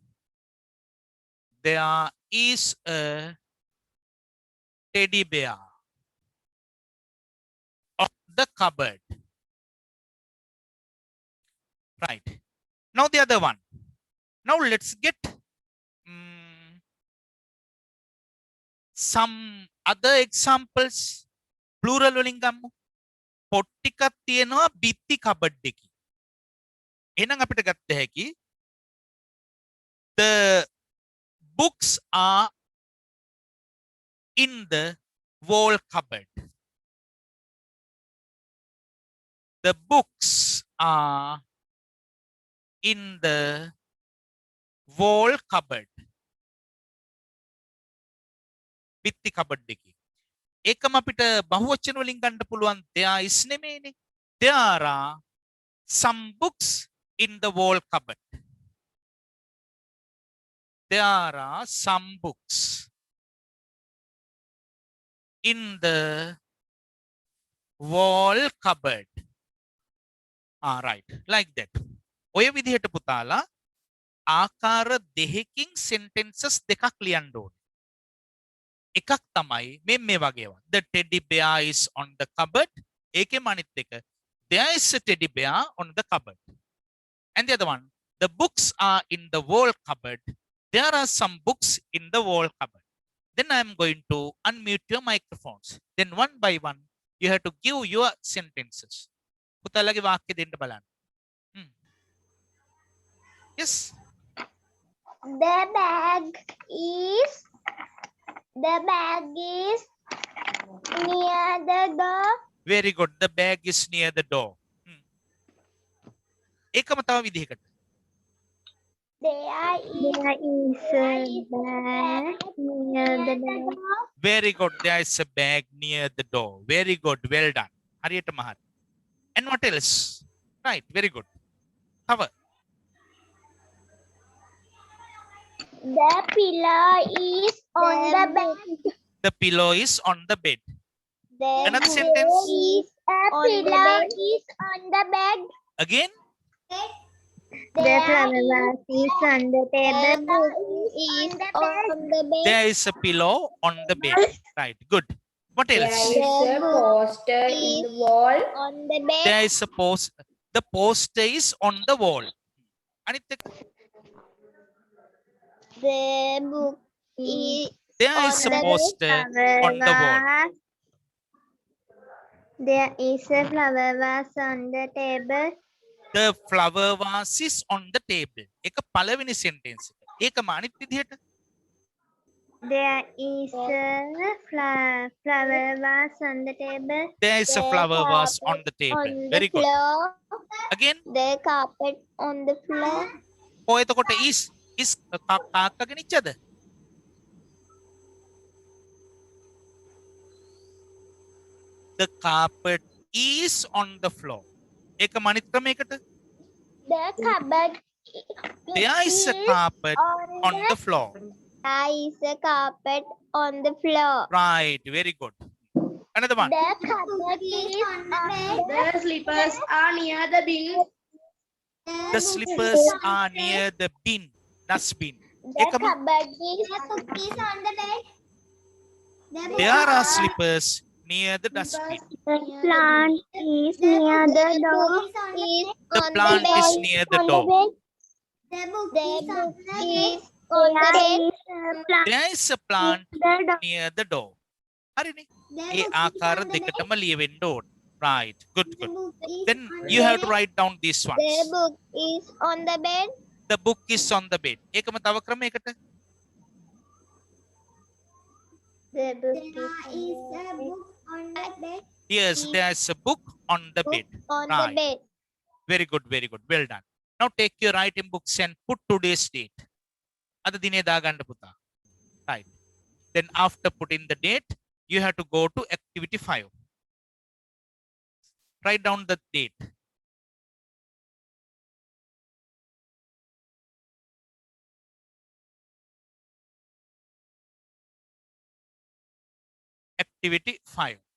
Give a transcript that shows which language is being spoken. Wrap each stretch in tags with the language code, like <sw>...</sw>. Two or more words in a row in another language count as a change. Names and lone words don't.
<en>There is a teddy bear on the cupboard. Right. Now the other one. Now let's get some other examples.</en> <si>Plural වලින් ගමු. පොත් ටිකක් තියෙනවා බිත්ති කබඩ් එකේ. එහෙනම් අපිට ගත්ත හැකි</si> <en>the books are in the wall cupboard. The books are in the wall cupboard.</en> <si>බිත්ති කබඩ් එකේ. ඒකම අපිට බහුවචන වලින් ගන්න පුළුවන්</si> <en>there is</en> <si>නෙමෙයිනේ.</si> <en>There are some books in the wall cupboard. There are some books in the wall cupboard. Right, like that.</en> <si>ඔය විදිහට පුතාලා ආකාර දෙකකින් sentences දෙකක් ලියන්න ඕනේ. එකක් තමයි මේ වගේවා.</si> <en>The teddy bear is on the cupboard.</en> <si>ඒකෙම අනිත් එක</si> <en>there is a teddy bear on the cupboard. And the other one, the books are in the wall cupboard. There are some books in the wall cupboard. Then I am going to unmute your microphones. Then one by one, you have to give your sentences.</en> <si>පුතාලගේ වාක්‍ය දෙන්න බලන්න.</si> <en>Yes. The bag is near the door. Very good. The bag is near the door.</en> <si>ඒකම තව විදිහකට.</si> <en>There is a bag near the door. Very good. There is a bag near the door. Very good. Well done.</en> <si>හරියටම හරි.</si> <en>And what else? Right. Very good. Cover. The pillow is on the bed. The pillow is on the bed. There Another sentence. is a pillow is on the bed. Again. The flower is on the table. Is on the bed. There is a pillow on the bed. Right. Good. What There else? is a poster in the wall. On the bed. There is a post. The poster is on the wall.</en> <si>අනිත් එක.</si> <en>The book is There is a poster on the wall. There is a flower vase on the table. The flower vase is on the table.</en> <si>එක පළවෙනි sentence එක. ඒකම අනිත් විදිහට.</si> <en>There is a flower flower was on the table. There is a The flower was on carpet the table. On the Very good. floor. Again, The carpet on the floor.</en> <si>oh එතකොට is කාක්කගෙන ඉච්චද?</si> <en>The carpet is on the floor.</en> <si>ඒක මනිත් ක්‍රමයකට.</si> <en>The cupboard. There is a carpet on the floor. There is a carpet on the floor. Right, very good. Another one. The cupboard is on the bed. The slippers are near the bin. The slippers are near the bin. Dustbin. The</en> <si>එකම.</si> <en>cupboard is on the bed. There are slippers near the dustbin. The plant is near the door. The plant is near the door. The book is on the bed. There is a plant near the door.</en> <si>හරිනේ. ඒ ආකාර දෙකටම ලියවෙන්න ඕන.</si> <en>Right. Good, good. Then you have to write down these The ones. book is on the bed. The book is on the bed.</en> <si>ඒකම තව ක්‍රමයකට.</si> <en>The book is on the bed. Yes, there is a book on the bed. On Right. the bed. Very good, very good. Well done. Now take your writing books and put today's date.</en> <si>අද දිනේ දාගන්න පුතා.</si> <en>Right. Then after putting the date, you have to go to activity 5. Write down the date. Activity 5.</en>